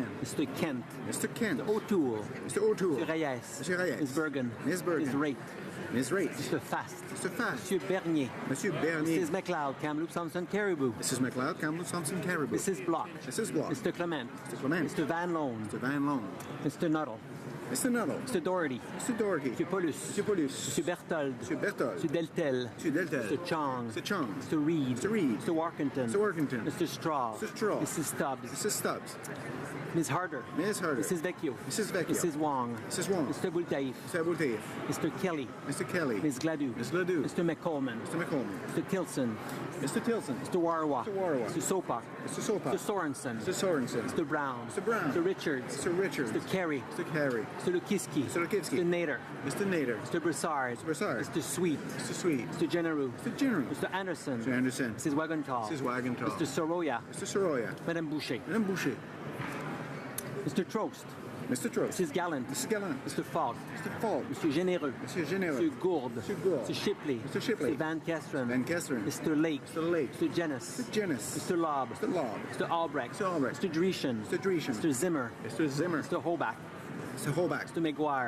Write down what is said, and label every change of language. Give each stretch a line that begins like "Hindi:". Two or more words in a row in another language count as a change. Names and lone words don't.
English: Mr. Kent. Mr. Kent. Mr. O'Toole. Mr. O'Toole. Mr. Reyes. Mr. Reyes. Ms. Bergen. Ms. Bergen. Ms. Raitt. Ms. Raitt. Mr. Fast. Mr. Fast. Monsieur Bernier. Monsieur Bernier. Mrs. McLeod, Kamloops Thompson Caribou. Mrs. McLeod, Kamloops Thompson Caribou. Mrs. Block. Mrs. Block. Mr. Clement. Mr. Clement. Mr. Van Loan. Mr. Van Loan. Mr. Nuttall. Mr. Nuttall. Mr. Doherty. Mr. Doherty. Mr. Paulus. Mr. Paulus. Mr. Berthold. Mr. Berthold. Mr. Deltel. Mr. Deltel. Mr. Chong. Mr. Chong. Mr. Reed. Mr. Reed. Mr. Workington. Mr. Workington. Mr. Straw. Mr. Straw. Mrs. Stubbs. Mrs. Stubbs. Ms. Harder. Ms. Harder. Mrs. Vecchio. Mrs. Vecchio. Mrs. Wong. Mrs. Wong. Mr. Bultaif. Mr. Bultaif. Mr. Kelly. Mr. Kelly. Ms. Gladue. Ms. Gladue. Mr. McColman. Mr. McColman. Mr. Tilson. Mr. Tilson. Mr. Warwa. Mr. Warwa. Mr. Sopak. Mr. Sopak. Mr. Sorensen. Mr. Sorensen. Mr. Brown. Mr. Brown. Mr. Richards. Mr. Richards. Mr. Carey. Mr. Carey. Mr. Lukiski. Mr. Lukiski. Mr. Nader. Mr. Nader. Mr. Broussard. Mr. Broussard. Mr. Sweet. Mr. Sweet. Mr. Generou. Mr. General. Mr. Anderson. Mr. Anderson. Mrs. Wagenthal. Mrs. Wagenthal. Mr. Soroya. Mr. Soroya. Madame Boucher. Madame Boucher. Mr. Trost. Mr. Trost. Mrs. Gallant. Mrs. Gallant. Mr. Fogg. Mr. Fogg. Mr. Généreux. Mr. Généreux. Mr. Gourde. Mr. Gourde. Mr. Shipley. Mr. Shipley. Mr. Van Kesteren. Van Kesteren. Mr. Lake. Mr. Lake. Mr. Jennis. Mr. Jennis. Mr. Lobb. Mr. Lobb. Mr. Albrecht. Mr. Albrecht. Mr. Dreeshen. Mr. Dreeshen. Mr. Zimmer. Mr. Zimmer. Mr. Holbach. Mr. Holbach. Mr. McGuire.